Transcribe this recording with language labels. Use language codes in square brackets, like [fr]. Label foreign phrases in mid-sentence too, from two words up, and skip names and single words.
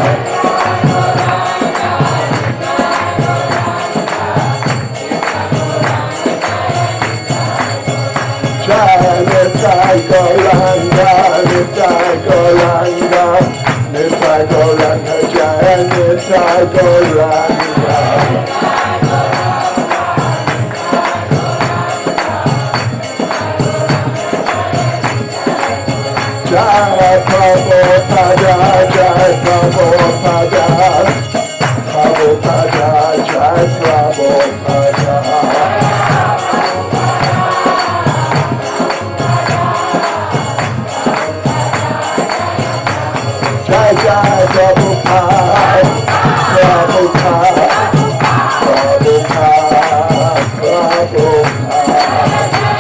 [sa] Jaya Nitai Goranga, Nitai Goranga, Nitai Goranga, Jaya Nitai Goranga. Jai Prabhupada, Jai Prabhupada, Prabhupada, Jai Prabhupada. Jai Jai Prabhupada, Prabhupada, Prabhupada, Prabhupada.